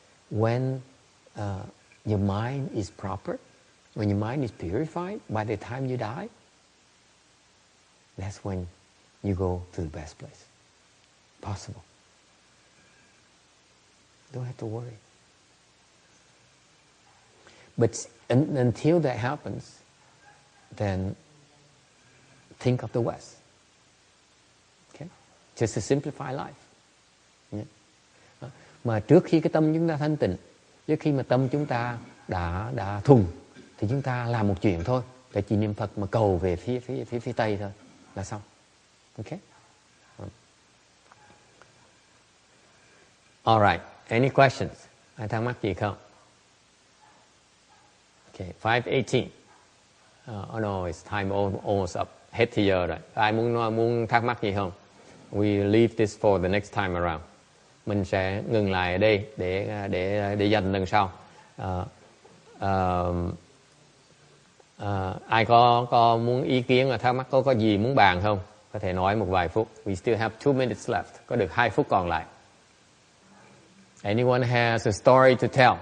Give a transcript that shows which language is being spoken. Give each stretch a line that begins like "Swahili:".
English: When your mind is proper, when your mind is purified, by the time you die, that's when you go to the best place possible. Don't have to worry. But until that happens, then think of the West. Okay? Just to simplify life. Yeah.
Vietnamese: Mà trước khi cái tâm chúng ta thanh tịnh, trước khi mà tâm chúng ta đã thuần, thì chúng ta làm một chuyện thôi, là chỉ niệm Phật mà cầu về phía Tây thôi là xong.
English: Okay? All right. Any questions?
Vietnamese: Ai thắc mắc gì không?
English: Okay, 5:18. Oh no, it's time almost up.
Vietnamese: Hết thì giờ rồi. Ai muốn thắc mắc gì không?
English: We leave this for the next time around.
Vietnamese: Mình sẽ ngừng lại ở đây để dành lần sau. Ai có muốn ý kiến và thắc mắc, có gì muốn bàn không? Có thể nói một vài phút.
English: We still have 2 minutes left.
Vietnamese: Có được 2 phút còn lại.
English: Anyone has a story to tell?